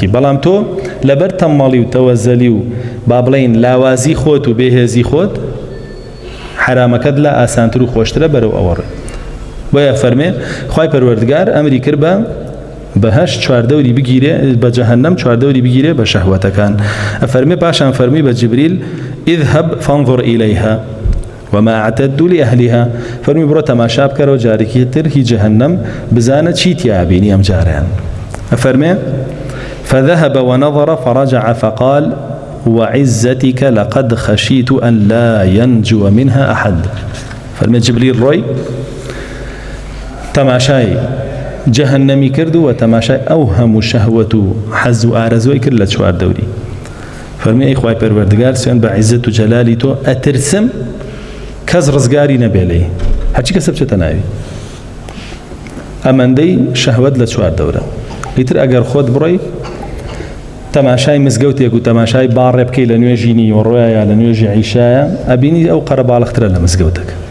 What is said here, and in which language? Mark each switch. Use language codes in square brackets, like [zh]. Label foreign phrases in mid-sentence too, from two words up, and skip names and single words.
[ckb] بەڵام تۆ لەبەر تەماڵی و تەوەزەلی و با بڵێین لاوازی خۆت و بێهێزی خۆت حرامەکەت لە ئاسانتر و خۆشترە بەرەو ئەوەڕێ بۆیە فەرمێ خوای پەروەردگار ئەمری کرد بە بەهەشت چواردەوری بگیرێ بە جەهەنەم چواردەوری بگیرێ بە شەهوەتەکان ئەفەرمێ پاشان فەرمی بە جبریل [ar] اذهب فانظر إليها وما أعتدوا لأهلها [ckb] فەرمی بڕۆ تەماشا بکەرەوە جارێکی تر هی جەهەنەم بزانە چی تیا بینی ئەم جاریان ئەفەرمێ [ar] فذهب ونظر فرجع فقال وعزتك لقد خشيت أن لا ينجو منها أحد [ckb] فەرمێ جبریل ڕۆی تەماشای جەهەنەمی کرد و تەماشای ئەو هەموو شەهوەت و حەز و ئارەزۆی کرد لە چواردەوری فەرمی ئەی خوای پەروەردگار سوێن بە عیزەت و جەلالی تۆ ئەترسم کەس ڕزگاری نەبێلێ هەرچی کەسە بچێتە ناوی ئەمەندەی شەهوەت لە چواردەورە ئیتر ئەگەر خۆت بڕۆی تەماشای مزگەوتێک و تەماشای باڕێ بکەی لە نوێژی نیوەڕۆیە لە نوێژی عیشایە ئەبینی ئەو قەرە باڵەخترە لە مزگەوتەکە